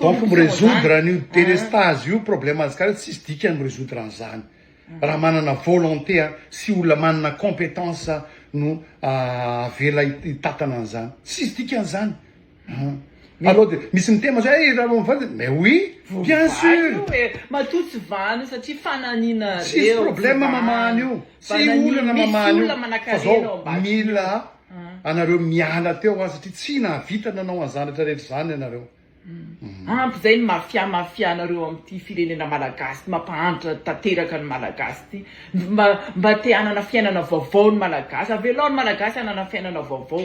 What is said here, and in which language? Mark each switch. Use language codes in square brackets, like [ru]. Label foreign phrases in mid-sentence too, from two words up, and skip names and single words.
[mg] donc miresoudre an'io délestage io problème azy karaha tsisy dikany miresoudre an'izany raha manana volonté sy olona manana compétence no avela hitatana an'izany tsisy dikan'izany alors de misy mitema zay raha mivady [fr] mais oui bien sûr [mg] matotsy vany satria fananina tsisy problème mamany io tsy olana mamany io fa zao mila anareo miala teo satria tsy nahavita nanao an'izany rehetrarehetra zany ianareo ampy zay ny mafianareo am'ty firenena malagasy mampahantra tanteraka ny malagasy ty mba te hanana fiainana vaovao ny malagasy avelao ny malagasy hanana fiainana vaovao